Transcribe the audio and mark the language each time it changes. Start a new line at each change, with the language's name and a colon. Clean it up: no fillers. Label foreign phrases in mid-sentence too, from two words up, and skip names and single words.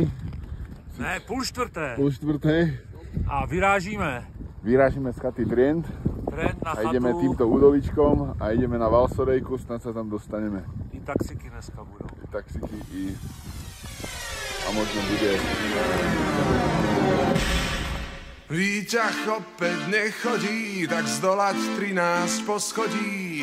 Czech: Ne, půl čtvrté. A vyrážíme z chaty Trient.
Slovak: A ideme týmto údoličkom a ideme na Valsorejku, snad sa tam dostaneme.
Czech: I taxiky dneska budou.
Slovak: A možno bude. Výťah opäť nechodí, tak zdolať 13 poschodí.